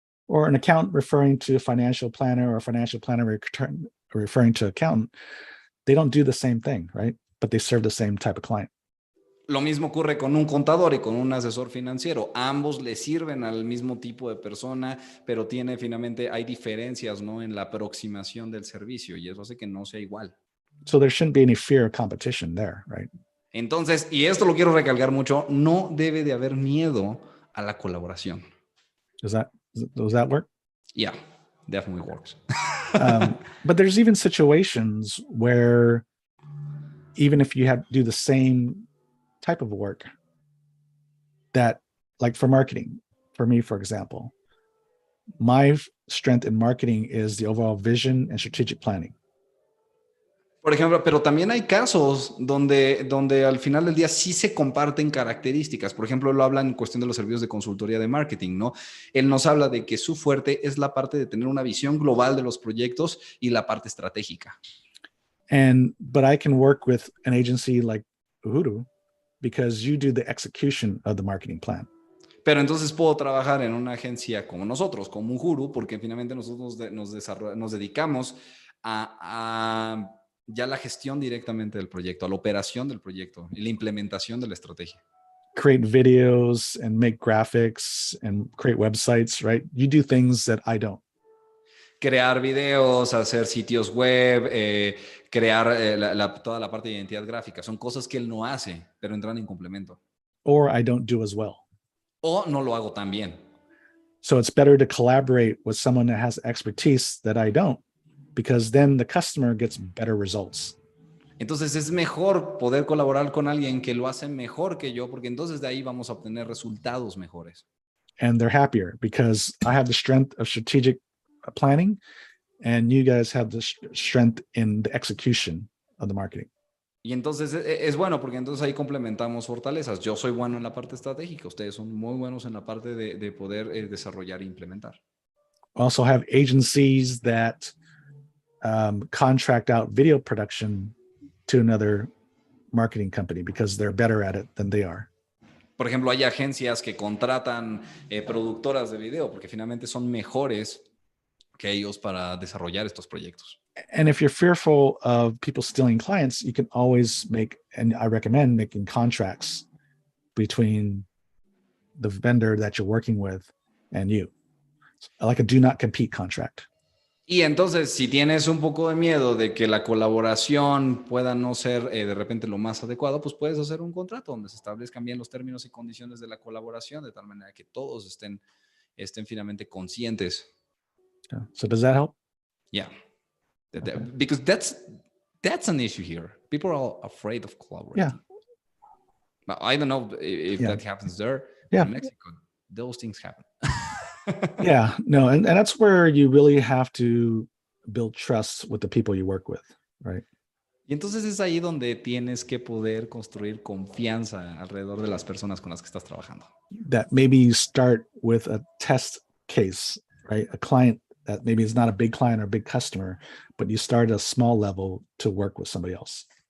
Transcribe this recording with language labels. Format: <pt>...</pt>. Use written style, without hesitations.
<en>Or an accountant referring to a financial planner or a financial planner referring to accountant, they don't do the same thing, right? But they serve the same type of client.</en> <es>Lo mismo ocurre con un contador y con un asesor financiero. Ambos le sirven al mismo tipo de persona, pero finalmente hay diferencias, en la aproximación del servicio y eso hace que no sea igual.</es> <en>So there shouldn't be any fear of competition there, right?</en> <es>Entonces, y esto lo quiero recalcar mucho, no debe de haber miedo a la colaboración.</es> <en>Does that work? Yeah, definitely works. But there's even situations where even if you have do the same type of work, that like for marketing, for me, for example, my strength in marketing is the overall vision and strategic planning.</en> <es>Por ejemplo, pero también hay casos donde al final del día sí se comparten características. Por ejemplo, lo hablan en cuestión de los servicios de consultoría de marketing, ¿no? Él nos habla de que su fuerte es la parte de tener una visión global de los proyectos y la parte estratégica.</es> <en>But I can work with an agency like Uhuru because you do the execution of the marketing plan.</en> <es>Pero entonces puedo trabajar en una agencia como nosotros, como Uhuru, porque finalmente nosotros nos dedicamos a ya la gestión directamente del proyecto, a la operación del proyecto y la implementación de la estrategia.</es> <en>Create videos and make graphics and create websites, right? You do things that I don't.</en> <es>Crear videos, hacer sitios web, crear toda la parte de identidad gráfica. Son cosas que él no hace, pero entran en complemento.</es> <en>Or I don't do as well.</en> <es>O no lo hago tan bien.</es> <en>So it's better to collaborate with someone that has expertise that I don't, because then the customer gets better results.</en> <es>Entonces es mejor poder colaborar con alguien que lo hace mejor que yo, porque entonces de ahí vamos a obtener resultados mejores.</es> <en>And they're happier because I have the strength of strategic planning and you guys have the strength in the execution of the marketing.</en> <es>Y entonces es bueno porque entonces ahí complementamos fortalezas. Yo soy bueno en la parte estratégica, ustedes son muy buenos en la parte de poder desarrollar e implementar.</es> <en>Also have agencies that contract out video production to another marketing company because they're better at it than they are.</en> <es>Por ejemplo, hay agencias que contratan productoras de video porque finalmente son mejores que ellos para desarrollar estos proyectos.</es> <en>And if you're fearful of people stealing clients, you can always make, and I recommend making contracts between the vendor that you're working with and you, like a do not compete contract.</en> <es>Y entonces, si tienes un poco de miedo de que la colaboración pueda no ser de repente lo más adecuado, pues puedes hacer un contrato donde se establezcan bien los términos y condiciones de la colaboración, de tal manera que todos estén finalmente conscientes.</es> <en>So does that help? Yeah. Okay. Because that's an issue here. People are afraid of collaborating. Yeah. But I don't know if that happens there. Yeah. In Mexico, those things happen. Yeah, no, and that's where you really have to build trust with the people you work with, right?</en> <es>Y entonces es ahí donde tienes que poder construir confianza alrededor de las personas con las que estás trabajando.</es> <en>That maybe you start with a test case, right? A client that maybe is not a big client or a big customer, but you start at a small level to work with somebody else.</en>